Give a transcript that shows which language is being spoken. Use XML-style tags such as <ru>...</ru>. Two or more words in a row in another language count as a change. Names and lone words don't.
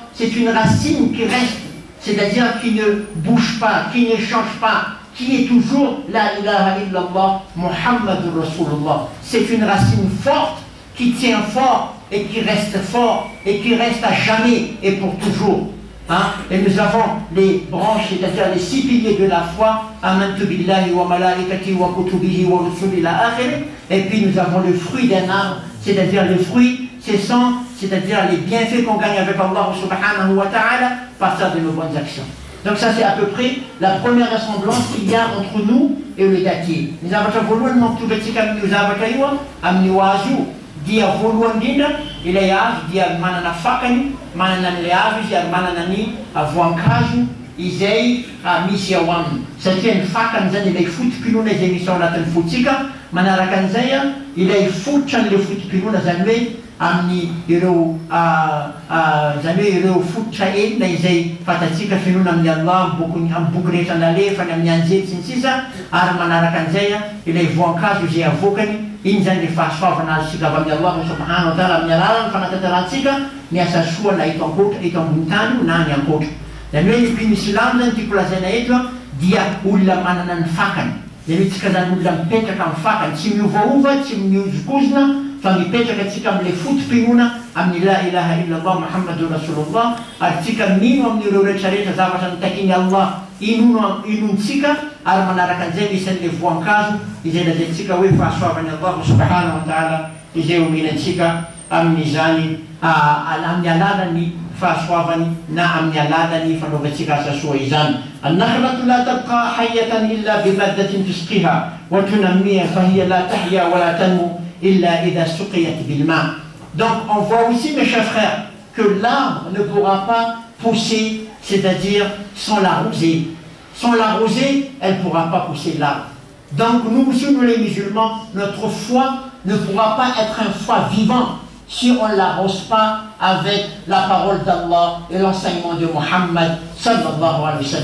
<fr>C'est une racine qui reste, c'est-à-dire qui ne bouge pas, qui ne change pas, qui est toujours</fr> <ar>لا إله إلا الله محمد رسول الله.</ar> <fr>C'est une racine forte qui tient fort et qui reste fort et qui reste à jamais et pour toujours. Et nous avons les branches, c'est-à-dire les 6 piliers de la foi,</fr> <ar>آمنت بالله وملائكته وكتبه ورسله إلى آخر.</ar> <fr>Et puis nous avons le fruit d'un arbre, c'est-à-dire le fruit, c'est-à-dire les bienfaits qu'on gagne avec Allah</fr> <ar>سبحانه وتعالى</ar> <fr>par partir de nos bonnes actions. Donc ça c'est à peu près la première ressemblance qu'il y a entre nous et le dattier. Nous avons voulu nous avons</fr> <mg>dia voalohany indrindra ilay hazo dia manana fakany, manana an'ilay hazo izy ary manana ny voankazo izay misy ao aminy. Satria ny fakany zany ilay fotom-pinoana izay misy ao anatin'ny fotsika, manaraka an'izay ilay fototra an'ilay fotom-pinoana zany hoe amin'ny ireo zany hoe ireo fototra enina izay fatatsika finoana amin'ny Allah amin'ny boky rehetra nalefany amin'ny anjely sy ny sisa, ary manaraka an'izay ilay voankazo izay avokany. Iny zany le fahasoavana azontsika avy amin'ny Allah</mg> <ar>سبحانه وتعالى</ar> <mg>amin'ny alalan'ny fanatanterantsika ny asa soa na eto ankoatra, eto ambony tany na ny ankoatra. Zany hoe ny mpino Islam zany tiako lazaina eto dia olona manana ny fakany. Zany hoe tsika zany olona mipetraka amin'ny fakany, tsy miovaova, tsy miozokozona, fa mipetraka tsika amin'ilay fotom-pinoana amin'ny</mg> <ar>لا إله إلا الله محمد رسول الله,</ar> <mg>ary tsika mino amin'ireo rehetrarehetra zavatra nitakiny Allah inontsika, ary manaraka an'izay misy an'ilay voankazo izay lazaintsika hoe fahasoavan'ny Allah</mg> <ar>سبحانه وتعالى</ar> <mg>izay omenantsika amin'izany amin'ny alalany fahasoavany na amin'ny alalany fanaovantsika asa soa izany.</mg> <ar>النخلة لا تبقى حية إلا بمادة تسقيها وتنميها فهي لا تحيا ولا تنمو إلا إذا سقيت بالماء.</ar> <fr>Donc on voit aussi mes chers frères que l'arbre ne pourra pas pousser, c'est-à-dire sans l'arroser. Sans l'arroser, elle ne pourra pas pousser l'arbre. Donc nous les musulmans, notre foi ne pourra pas être un foi vivant si on ne l'arrose pas avec la parole d'Allah et l'enseignement de Muhammad</fr> <ar>صلى الله عليه وسلم.</ar>